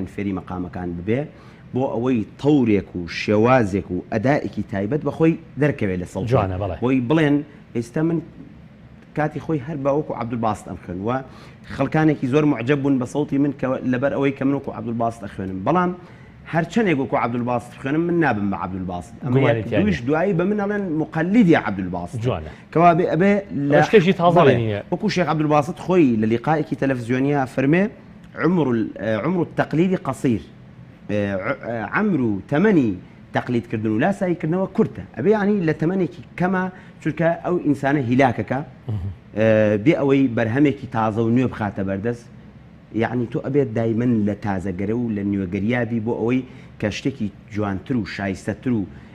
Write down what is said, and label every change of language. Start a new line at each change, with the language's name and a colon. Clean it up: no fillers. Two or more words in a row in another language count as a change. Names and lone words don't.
Central Kurdish: فێری مەقامەکان ببێ بۆ ئەوەی تەورێک و شێوازێک و ئەدائێکی تایبەت بەخۆی دەرکەوێت لە سەڵ بۆی بڵێن ئێستا من کاتی خۆی هەر باوەکو عەبدولباست ئەم خوێن و خەڵکانێکی زۆر معجەب بوون بە سەڵتی من کە لەبەر ئەوەی کە من وەکو عەبدولباست ئەخوێنم بەڵام هەرچەندێک وەکو عەبدولباست خوێنم من نابم بە عەبدولباست دویش دوایی بە من ئەڵێن مقەلیدی عەبدولباست کەوا ئەبێ لە شتێکی تازە وەکو شێخ عەبدولباست خۆی لە لیقایەکی تەلەڤیزیۆنیا فەرمێ
Arabic: عمر التەقلیدی قەسیر
Central Kurdish: عمر و تەمەنی تەقلیدکردن و لاساییکردنەوە کورتە ئەبێ ینی لە تەمەنێکی کەمە چونکە ئەو ئینسانە هیلاکەکە بێ ئەوەی بەرهەمێکی تازە و نوێ بخاتە بەردەست یعنی تۆ ئەبێت دایمەن لە تازەگەرە و لە نوێگەریابی بۆ ئەوەی کە شتێکی جوانتر و شایستەتر و